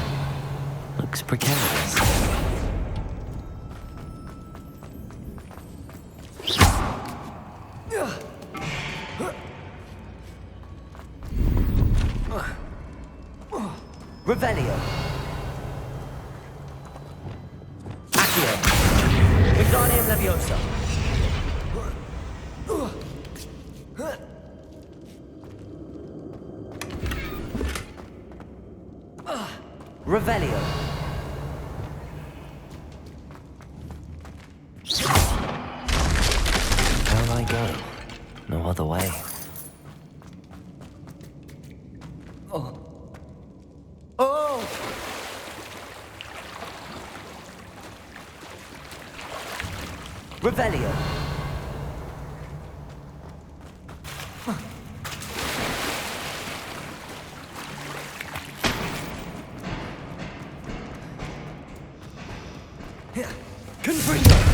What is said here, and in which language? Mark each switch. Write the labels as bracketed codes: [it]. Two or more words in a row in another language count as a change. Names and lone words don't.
[en] Looks precarious. Revelio. Accio. Wingardium Leviosa. Revelio. Down I go. No other way. Revelio. Confringo.